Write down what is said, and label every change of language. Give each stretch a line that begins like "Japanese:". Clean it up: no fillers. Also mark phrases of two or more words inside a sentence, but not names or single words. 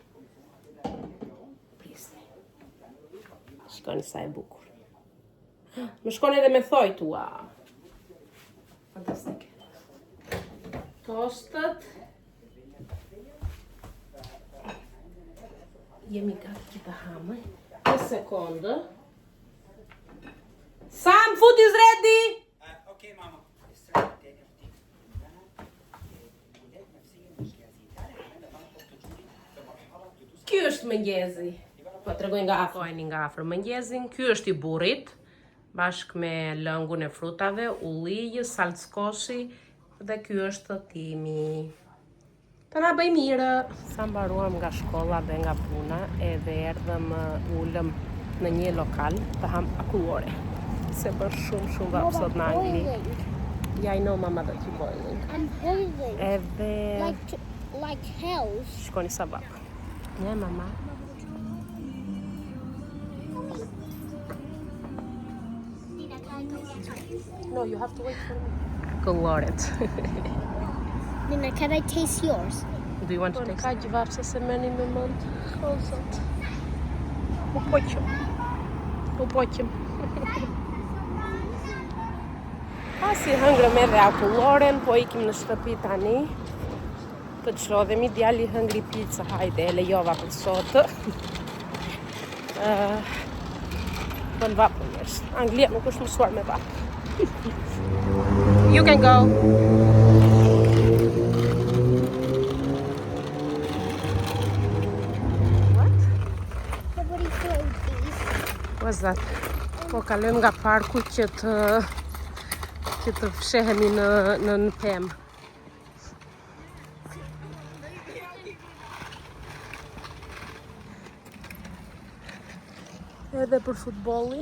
Albanian: Prisni. Shkoni sa e bukur. Më shkoni edhe me thojt, ua. Fantastike. Tostët. Jemi gati që të hamë. Një sekundë.
English: Sam, food is ready! Okay, mama.
Albanian: Ky është mëngjezi. Po tregoj nga afër mëngjesin. Ky është i burrit, bashkë me lëngun e frutave, ullijë, salckoshi dhe ky është timi. Të na bëj mirë. Sa mbaruam nga shkolla dhe nga puna, edhe erdhëm ulëm në një lokal të ham akullore. Se bën shumë vap sot në Angli.
English: Yeah, I know mama that you're boiling. I'm boiling.
Albanian: Edhe
English: Like hell.
Albanian: shkoni sa vap.
English: Yeah, mama. No, you have to wait for me.
Albanian: Akullorët.
English: Nina, can I taste yours? Do you want to take?
Albanian: Ka gjvapse se meni me mend. O zot. U poqëm. Pasi hëngrëm edhe akulloren, po ikim në shtëpi tani. Të çlodhemi, djali hëngri pizza, hajde, e lejova për sot. Bën vap njerëz. Anglia nuk është mësuar me vap.
English: You can go. What's that?
Albanian: Po kalojmë nga parku që të fshehemi në pemë. Edhe për futbollin.